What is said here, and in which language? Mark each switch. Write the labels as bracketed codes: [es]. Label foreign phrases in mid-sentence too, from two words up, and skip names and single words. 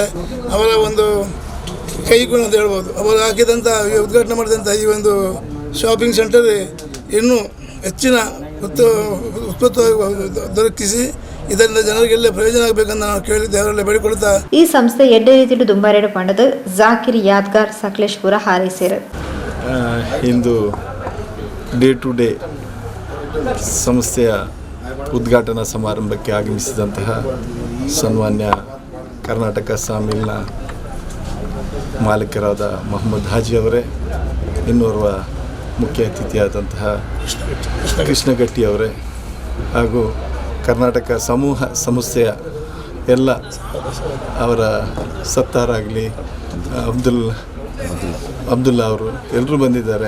[kn] ಅವರ ಒಂದು ಕೈಗುಣ ಅಂತ ಹೇಳ್ಬೋದು. ಅವರು ಹಾಕಿದಂಥ ಉದ್ಘಾಟನೆ ಮಾಡಿದಂಥ ಈ ಒಂದು [en] shopping center [kn] ಇನ್ನೂ ಹೆಚ್ಚಿನ ಉತ್ಪತ್ತಿ ದೊರಕಿಸಿ ಇದರಿಂದ ಜನರಿಗೆಲ್ಲ ಪ್ರಯೋಜನ ಆಗಬೇಕಂತ ನಾವು ಕೇಳಿದ್ದೆ, ಅವರೆಲ್ಲ ಬೇಡಿಕೊಳ್ತಾ [tcy] ಈ ಸಂಸ್ಥೆ ಎಡ್ಡೆ ರೀತಿಡು ದುಂಬಾರೇಡು ಪಂಡದು ಜಾಕಿರ್ ಯಾದ್ಗಾರ್ ಸಕಲೇಶ್ಪುರ ಹಾರೈಸಿರು. [kn] ಇಂದು ಡೇ ಟು ಡೇ ಸಂಸ್ಥೆಯ ಉದ್ಘಾಟನಾ ಸಮಾರಂಭಕ್ಕೆ ಆಗಮಿಸಿದಂತಹ ಸನ್ಮಾನ್ಯ ಕರ್ನಾಟಕ ಸಾಮಿಲ್ನ ಮಾಲೀಕರಾದ ಮೊಹಮ್ಮದ್ ಹಾಜಿ ಅವರೇ, ಇನ್ನೋರ್ವ ಮುಖ್ಯ ಅತಿಥಿಯಾದಂತಹ ಕೃಷ್ಣಗಟ್ಟಿ ಅವರೇ, ಹಾಗೂ ಕರ್ನಾಟಕ ಸಮೂಹ ಸಂಸ್ಥೆಯ ಎಲ್ಲ ಅವರ ಸತ್ತಾರಾಗಲಿ ಅಬ್ದುಲ್ಲಾ ಅವರು ಎಲ್ಲರೂ ಬಂದಿದ್ದಾರೆ.